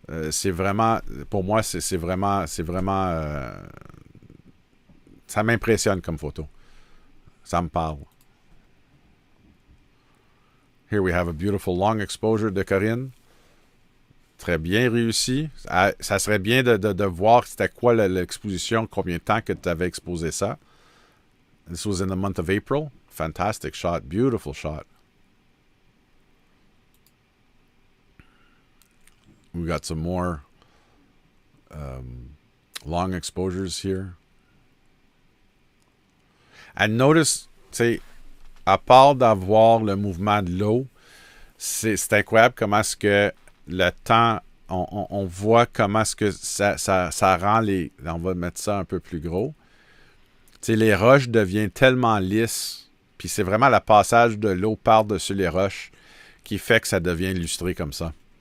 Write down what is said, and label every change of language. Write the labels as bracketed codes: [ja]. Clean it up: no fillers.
[fr] C'est vraiment, pour moi, c'est vraiment, ça m'impressionne comme photo. Ça me parle. [en] Here we have a beautiful long exposure [fr] de Corinne. Très bien réussi. Ça serait bien de voir c'était quoi l'exposition, combien de temps que tu avais exposé ça. [en] This was in the month of April. Fantastic shot. Beautiful shot. We got some more long exposures here. And notice, [fr] tu sais, à part d'avoir le mouvement de l'eau, c'est incroyable comment est-ce que le temps, on voit comment est-ce que ça rend les... On va mettre ça un peu plus gros. Tu sais, les roches deviennent tellement lisses, puis c'est vraiment le passage de l'eau par-dessus les roches qui fait que ça devient illustré comme ça.